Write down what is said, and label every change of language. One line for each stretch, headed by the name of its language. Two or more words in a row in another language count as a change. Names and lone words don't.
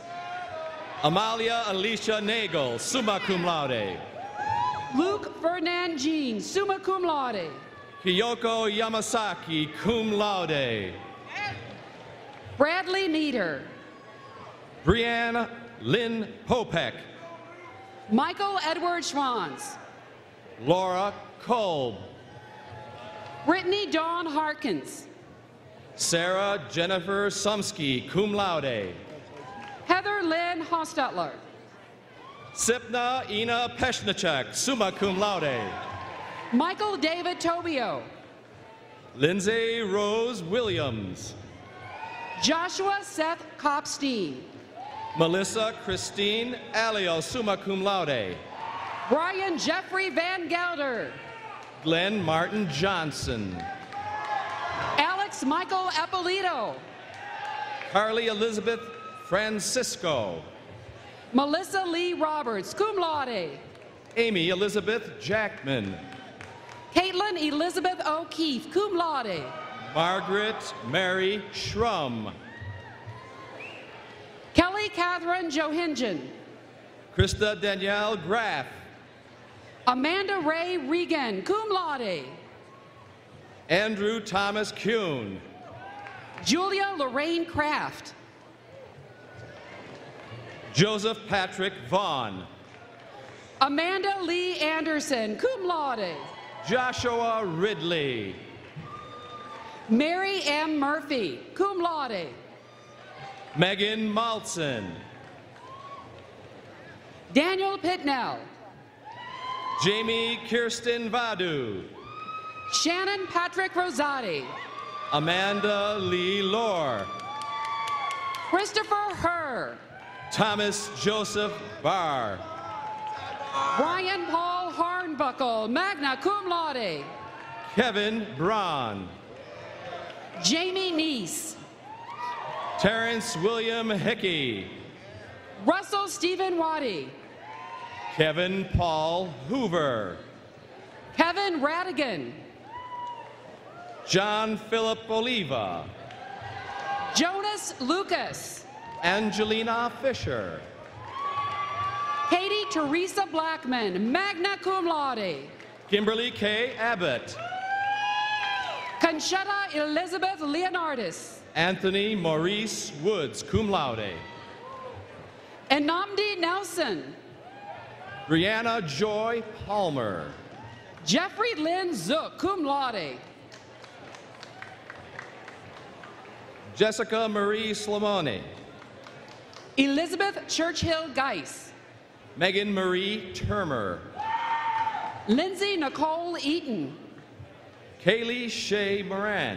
English: Amalia Alicia Nagel,
Latin: summa cum laude.
English: Luke Ferdinand Jean,
Latin: summa cum laude.
English: Kiyoko Yamasaki,
Latin: cum laude.
English: Bradley Meader. Brianne Lynn Popek. Michael Edward Schwanz. Laura Kolb. Brittany Dawn Harkins. Sarah Jennifer Sumsky,
Latin: cum laude.
English: Heather Lynn Hostetler. Sipna Ina Peshnachek,
Latin: summa cum laude.
English: Michael David Tobio. Lindsay Rose Williams. Joshua Seth Kopstein. Melissa Christine Alio,
Latin: summa cum laude.
English: Brian Jeffrey Van Gelder. Glenn Martin Johnson. Alex Michael Apolito. Carly Elizabeth Francisco. Melissa Lee Roberts,
Latin: cum laude.
English: Amy Elizabeth Jackman. Caitlin Elizabeth O'Keefe,
Latin: cum laude.
English: Margaret Mary Schrum. Kelly Catherine Johingen. Krista Danielle Graff. Amanda Ray Regan,
Latin: cum laude.
English: Andrew Thomas Kuhn. Julia Lorraine Kraft. Joseph Patrick Vaughn. Amanda Lee Anderson,
Latin: cum laude.
English: Joshua Ridley. Mary M. Murphy,
Latin: cum laude.
English: Megan Maltson. Daniel Pitnell. Jamie Kirsten Vadu. Shannon Patrick Rosati. Amanda Lee Lohr. Christopher Herr. Thomas Joseph Barr. Brian Paul Hornbuckle,
Latin: magna cum laude.
English: Kevin Braun. Jamie Neese. Terrence William Hickey. Russell Stephen Waddy. Kevin Paul Hoover. Kevin Radigan. John Philip Oliva. Jonas Lucas. Angelina Fisher. Katie Teresa Blackman,
Latin: magna cum laude.
English: Kimberly K. Abbott. Conchetta Elizabeth Leonardis. Anthony Maurice Woods,
Latin: cum laude.
English: Enamdi Nelson. Brianna Joy Palmer. Jeffrey Lynn Zook,
Latin: cum laude.
English: Jessica Marie Slamoni. Elizabeth Churchill Geis. Megan Marie Termer. Lindsay Nicole Eaton. Kaylee Shea Moran.